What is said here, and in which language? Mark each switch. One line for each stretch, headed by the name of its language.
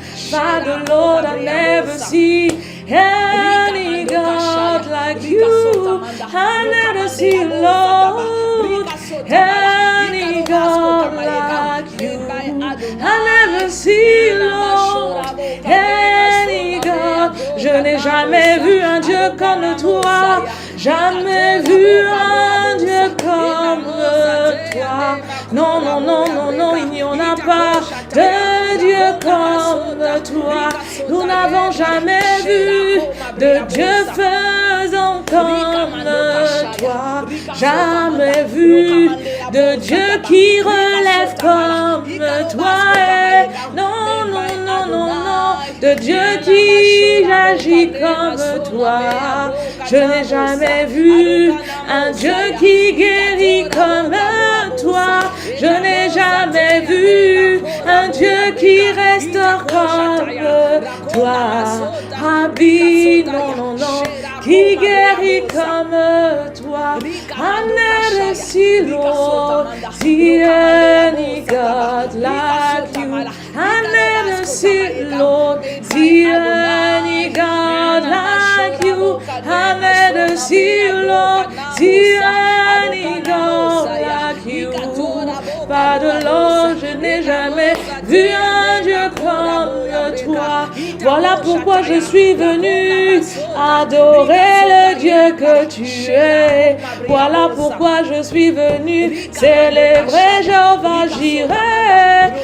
English: Father, Lord, I never see any God like you. I never see, Lord, any God like you. I never see, Lord, any God.
French: Je n'ai jamais vu un Dieu comme toi. Jamais vu un Dieu comme toi. Non, non, non, non, non, il n'y en a pas de Dieu comme toi. Nous n'avons jamais vu de Dieu faisant comme toi. Jamais vu de Dieu qui relève comme toi. Et non, non, non, non, non, de Dieu qui agit comme toi. Je n'ai jamais vu un Dieu qui guérit comme toi. Je n'ai jamais vu un Dieu qui restaure comme toi. Rabbi, non, non, non, qui guérit comme toi.
English: I never see, Lord, see any God like you. I never see, Lord, see any God like you. I never see, Lord, see any God like you.
French: Pas de l'ange, je n'ai jamais vu un Dieu comme toi. Voilà pourquoi je suis venu adorer le Dieu que tu es. Voilà pourquoi je suis venu célébrer Jéhovah Jireh.